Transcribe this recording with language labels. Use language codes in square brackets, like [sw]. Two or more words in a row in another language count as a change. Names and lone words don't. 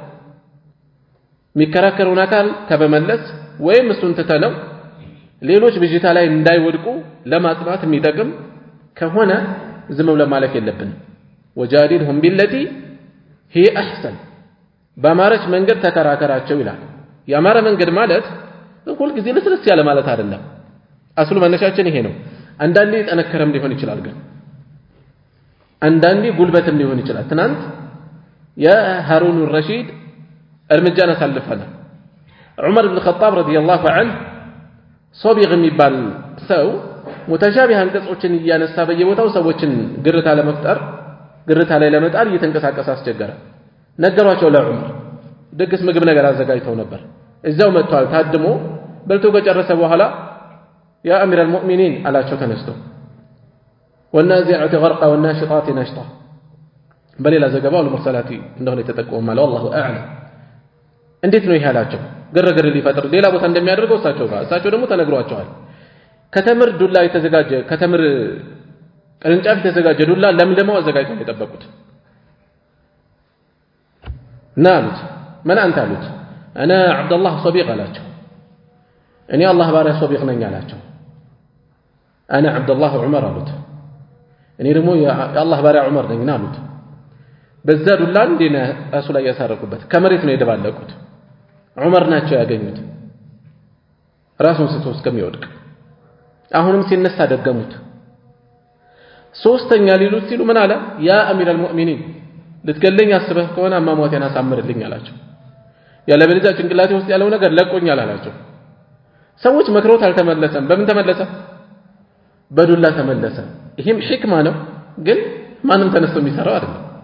[am] የሚከራከሩን አካል ከበመለስ ወይም እሱን ተተለው ሌሎች ብጅታ ላይ እንዳይወድቁ ለማጥናት የሚጠቅም ከሆነ ዝም ብለን ማለፍ የለብንም [ar] وجادلهم بالتي هي احسن [am] በማረች መንገድ ተከራከራቸው ይላል ያማረ መንገድ ማለት ሁሉ ጊዜ ለስለስ ያለ ማለት አይደለም አስሉ መነሻችን ይሄ ነው አንዳንዴ ጠነከረም ሊሆን ይችላል ግን አንዳንዴ ጉልበትም ሊሆን ይችላል ትናንት የሃሩን الرشيد እርምጃን አሳልፈናል ዑመር ኢብኑ ኸጣብ [ar] رضي الله عنه [am] ሶቢግ የሚባል ሰው ሙተሻቢህ አንቀጾችን እያነሳ በየቦታው ሰዎችን ግርታ ላይ ለመጣል እየተንቀሳቀሰ አስቸገረ ነገሯቸው ለዑመር ድግስ ምግብ ነገር አዘጋጅተው ነበር እዛው መጥቷል ታድሞ በልቶ ከጨረሰ በኋላ [ar] يا أمير المؤمنين [am] አላቸው ተነስተው [ar] والنازعات غرقا والناشطات نشطا [am] በሌላ ዘገባው المرسلات እንደሆነ የተጠቆመ ማለት [ar] والله اعلم [am] እንዴት ነው ይሃላቸው ግርግር ሊፈጥር ሌላ ቦታ እንደሚያደርገው እሳቸው ደግሞ ተነግሯቸዋል ከተምር ዱላ የተዘጋጀ ከተምር ቅርንጫፍ የተዘጋጀ ዱላ ለምለማው አዘጋጅተው የጠበቁት ናሉት ማን አንተ አሉት [ar] انا عبد الله صبيغ [am] አላቸው እኔ አላህ ባሪያ ሶቢግ ነኝ አላቸው [ar] انا عبد الله عمر [am] አሉት እኔ ደግሞ የአላህ ባሪያ ዑመር ነኝ አሉት በዛ ዱላ እንዴና ራሱ ላይ ያሳረቁበት ከመሬት ነው የደባለቁት ዑመር ናቸው ያገኙት ራሱን ስቶ እስከሚወድቅ አሁንም ሲነሳ ደገሙት ሶስተኛ ሊሉት ሲሉ ምን አለ [ar] يا أمير المؤمنين [am] ልትገለኝ አስበህ ከሆነ አማሞቴን አሳምርልኝ አላቸው ያለበለዚያ ጭንቅላቴ ውስጥ ያለው ነገር ለቆኛል አላቸው ሰዎች መክሮት አልተመለሰም በምን ተመለሰ በዱላ ተመለሰ ይሄም ሕክማ ነው ግን ማንም ተነስቶ የሚሰራው አይደለም